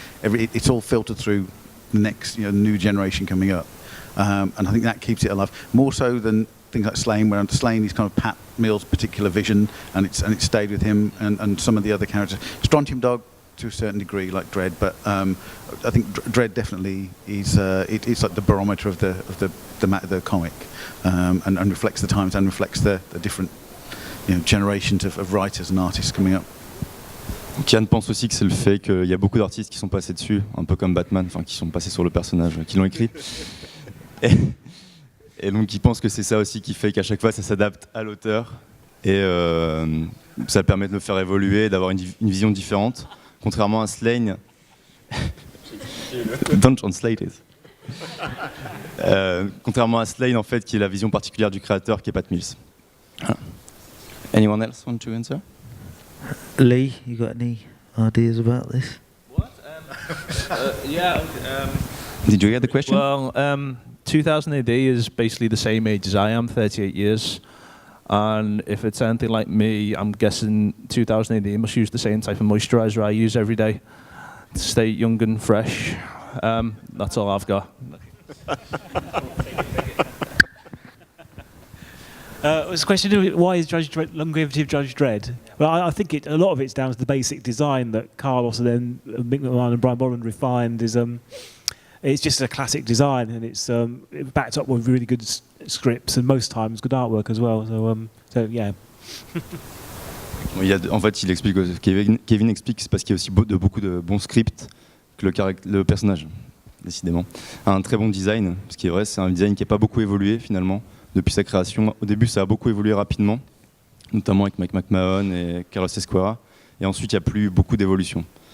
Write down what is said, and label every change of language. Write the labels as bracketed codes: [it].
[en] It's all filtered through the next new generation coming up, and I think that keeps it alive more so than things like Slane, where Slane is kind of Pat Mills' particular vision, and it's stayed with him and some of the other characters. Strontium Dog to a certain degree, like Dredd, but I think Dredd definitely is it's like the barometer of the comic, and reflects the times and reflects the different generations of writers and artists coming up. [fr] Kian pense aussi que c'est le fait qu'il y a beaucoup d'artistes qui sont passés dessus, un peu comme Batman, enfin qui sont passés sur le personnage, qui l'ont écrit. Et donc il pense que c'est ça aussi qui fait qu'à chaque fois ça s'adapte à l'auteur, et ça permet de le faire évoluer, d'avoir une vision différente, contrairement à Slane. [en] Don't translate it. [fr] Contrairement à Slane, en fait, qui est la vision particulière du créateur, qui est Pat Mills. [en] Anyone else want to answer? Lee, you got any ideas about this? What? Yeah. Did you get the question? Well, 2000 AD is basically the same age as I am, 38 years. And if it's anything like me, I'm guessing 2000 AD must use the same type of moisturizer I use every day to stay young and fresh. That's all I've got. Was a question: why is longevity of Judge Dredd? Well, I think a lot of it's down to the basic design that Carlos and then Mick McMahon and Brian Bolland refined. It's just a classic design, and it's backed up with really good scripts and most times good artwork as well. So yeah. [fr] En fait, il explique, Kevin explique que c'est parce qu'il y a aussi beaucoup de bons scripts que le personnage, décidément, a un très bon design. Ce qui est vrai, c'est un design qui n'a pas beaucoup évolué finalement depuis sa création. Au début, ça a beaucoup évolué rapidement, notamment avec Mike McMahon et Carlos Esquera, et ensuite il n'y a plus beaucoup d'évolution.